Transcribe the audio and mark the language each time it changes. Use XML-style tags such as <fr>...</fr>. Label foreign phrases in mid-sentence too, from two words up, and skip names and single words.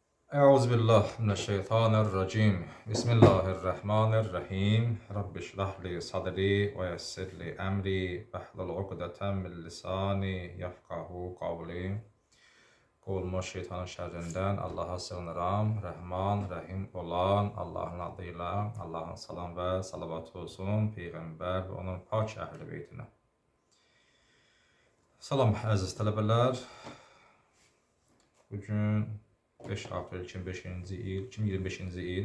<ar>أعوذ بالله من الشيطان الرجيم بسم الله الرحمن الرحيم. رب اشرح لي صدري ويسر لي أمري واحلل عقدة من لساني يفقهوا قولي.</ar> <az>Qolmuş şeytanın şerrinden Allah'a sığınıram. Rəhman, Rəhim olan Allah'ın adıyla Allah'ın salam ve salavatı olsun Peyğəmbər ve onun pak əhl-i beytinə. Salam əziz tələbələr. Bugün 5 aprel 2025-ci il, 2025-ci il.</az>